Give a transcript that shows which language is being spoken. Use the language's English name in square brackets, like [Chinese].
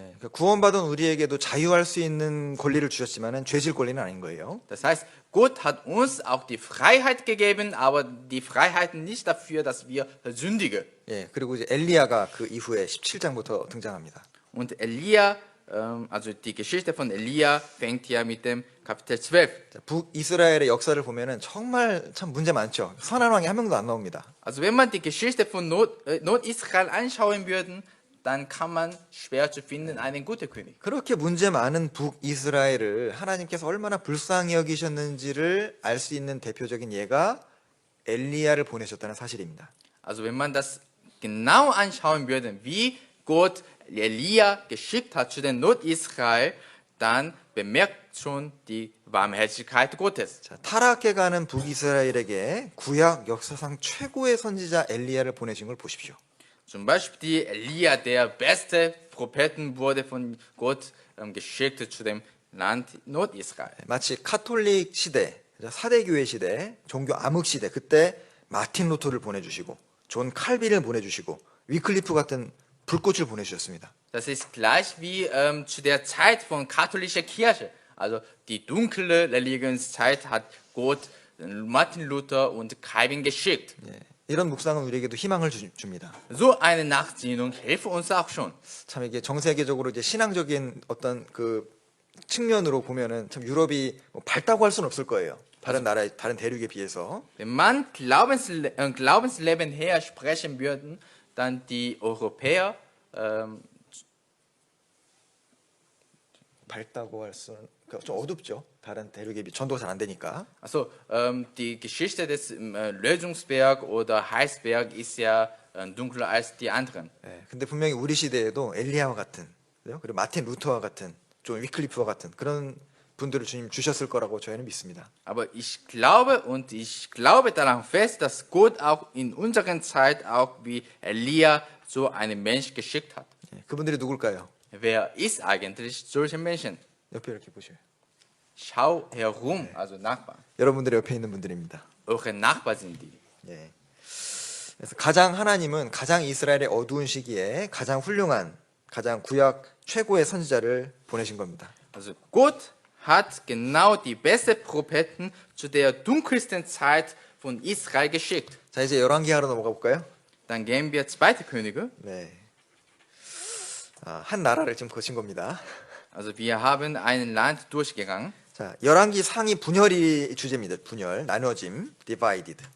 [Korean] 그러니까 구원받은 우리에게도 자유할 수 있는 권리를 주셨지만은 죄질 권리는 아닌 거예요. [German] Das heißt, Gott hat uns auch die Freiheit gegeben, aber die Freiheit nicht dafür, dass wir sündigen. [Korean] 그리고 이제 엘리야가 그 이후에 17장부터 등장합니다. [German] Und Elia, also die Geschichte von Elia fängt ja mit dem Kapitel 12. [Korean] 북이스라엘의 역사를 보면은 정말 참 문제 많죠. 선한 왕이 한 명도 안 나옵니다. [German] Also wenn man die Geschichte von Nordisrael anschauen würde, dann kann man schwer zu finden einen guten König. [Korean] 그렇게 문제 많은 북이스라엘을 하나님께서 얼마나 불쌍히 여기셨는지를 알 수 있는 대표적인 예가 엘리야를 보내셨다는 사실입니다. [German] Also wenn man das genau anschauen würde, wie Gott Elia geschickt hat zu den Nordisrael, dann bemerkt schon die Barmherzigkeit Gottes. [Korean] 자, 타락해가는 북이스라엘에게 구약 역사상 최고의 선지자 엘리야를 보내신 걸 보십시오. [German] Zum Beispiel Elia, der beste Propheten, wurde von Gott geschickt zu dem Land Nordisrael. [Korean] 마치 카톨릭 시대, 사대교회 시대, 종교 암흑 시대 그때 마틴 루터를 보내주시고 존 칼빈을 보내주시고 위클리프 같은 불꽃을 보내주셨습니다. [German] Das ist gleich wie zu der Zeit von katholischer Kirche. Also die dunkle Religionszeit hat Gott Martin Luther und Calvin geschickt. [Korean] 이런 묵상은 우리에게도 희망을 줍니다. [German] So eine Nachsinnung hilft uns auch schon. [Korean] 참 이게 전 세계적으로 이제 신앙적인 어떤 그 측면으로 보면은 참 유럽이 뭐 밝다고 할 수는 없을 거예요. 다른 나라, 다른 대륙에 비해서. [German] Wenn man Glaubensleben her sprechen würden, dann die Europäer [Korean] 밝다고 할 수는 좀 어둡죠. 다른 대륙에 비해 전도가 잘 안 되니까. [German] Also die Geschichte des Lösungsberg oder Heißberg ist ja dunkler als die anderen. [Korean] 근데 분명히 우리 시대에도 엘리야와 같은 그리고 마틴 루터와 같은 존 위클리프와 같은 그런 분들을 주님 주셨을 거라고 저희는 믿습니다. [German] Aber ich glaube daran fest, dass Gott auch in unserer Zeit auch wie Elia so einen Mensch geschickt hat. [Korean] 그분들이 누굴까요? [German] Wer ist eigentlich solche Menschen? [Korean] 옆에 이렇게 보셔요. [German] Schau herum, also Nachbarn. [Korean] 여러분들의 옆에 있는 분들입니다. [German] Eure Nachbarn sind die. [Korean] 그래서 가장 하나님은 가장 이스라엘의 어두운 시기에 가장 훌륭한 가장 구약 최고의 선지자를 보내신 겁니다. [German] Also Gott hat genau die besten Propheten zu der dunkelsten Zeit von Israel geschickt. [Korean] 자 이제 열왕기하로 넘어가 볼까요? [German] Dann gehen wir 2. Könige. [Korean] 한 나라를 지금 거친 겁니다. [German] Also wir haben ein Land durchgegangen. [Korean] 자 열왕기 상이 분열이 주제입니다. 분열, 나눠짐, divided.